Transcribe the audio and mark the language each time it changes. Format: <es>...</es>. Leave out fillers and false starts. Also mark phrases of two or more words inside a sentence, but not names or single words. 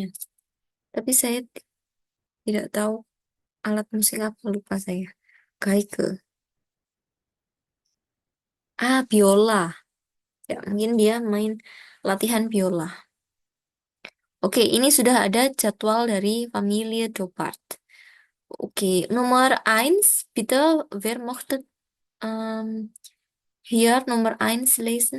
<id>Tapi saya tidak tahu alat musik apa, lupa saya. Geige. Biola. Ya, mungkin dia main latihan biola. Oke, ini sudah ada jadwal dari Familie Dopart. Oke, nomor 1,</id> <de>bitte, wer möchte hier nomor 1 lesen?</de>